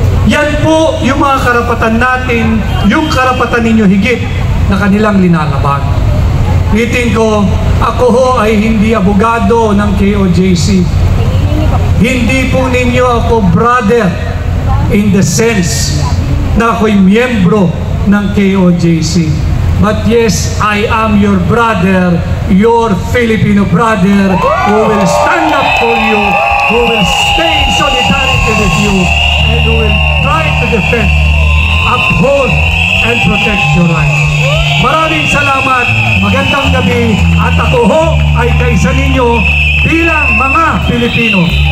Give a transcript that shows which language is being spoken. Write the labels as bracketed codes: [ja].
[tl] Yan po yung mga karapatan natin, yung karapatan ninyo higit na kanilang linalabag. Ngitin ko, ako ho ay hindi abogado ng KOJC. Hindi po ninyo ako [en] brother in the sense [tl] na ako'y miyembro ng KOJC. [en] But yes, I am your brother, your Filipino brother, who will stand up for you, who will stay in solidarity with you, and who will try to defend, uphold, and protect your rights. [tl] Maraming salamat, magandang gabi, at ako ho ay kaisa ninyo bilang mga Pilipino.